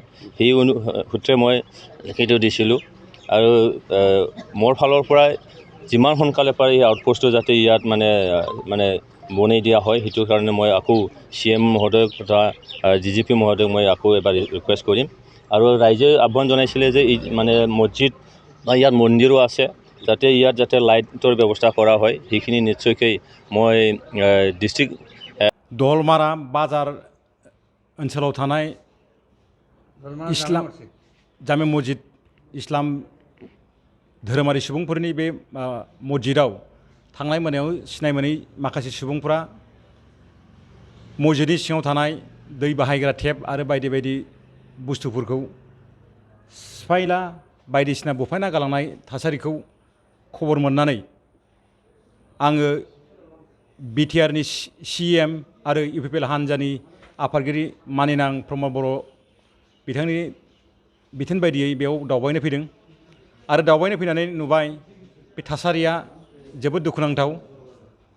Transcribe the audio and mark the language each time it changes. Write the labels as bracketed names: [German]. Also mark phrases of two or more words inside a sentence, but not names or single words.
[Assamese] সেই সূত্ৰে মই লিখিত দিছিলোঁ আৰু মোৰ ফালৰ পৰা যিমান সোনকালে পাৰে এই আউটপোষ্টটো যাতে ইয়াত মানে বনাই দিয়া হয় সেইটো কাৰণে মই আকৌ CM মহোদয়ক তথা DGP মহোদয়ক মই আকৌ এবাৰ ৰিকুৱেষ্ট কৰিম। আৰু ৰাইজে আহ্বান জনাইছিলে যে এই মানে মছজিদ বা ইয়াত মন্দিৰো আছে যাতে ইয়াত যাতে লাইটৰ ব্যৱস্থা কৰা হয় সেইখিনি নিশ্চয়কৈ মই ডিষ্ট্ৰিক্ট [Bodo] दलमारा बाजार ओनसोलाव थानाय इस्लाम जामे मस्जिद इस्लाम धोरोमारि सुबुंफोरनि बे मस्जिदाव थांनाय मोनायाव सिनाय मोनै माखासे सुबुंफोरा मस्जिदनि सिङाव थानाय दै बाहायग्रा टेप आरो बायदि बायदि बुस्थुफोरखौ सिफायला बायदिसिना बुफायना गालांनाय थासारिखौ खबर मोननानै आङो बिटिआरनि CM आरो इउपिपिएल हान्जानि आफादगिरि मानिनां प्रमद बर' बिथांनि बिथोन बायदियै बेयाव दावबायनो फैदों आरो दावबायनो फैनानै नुबाय बे थासारिया जोबोद दुखुनांथाव।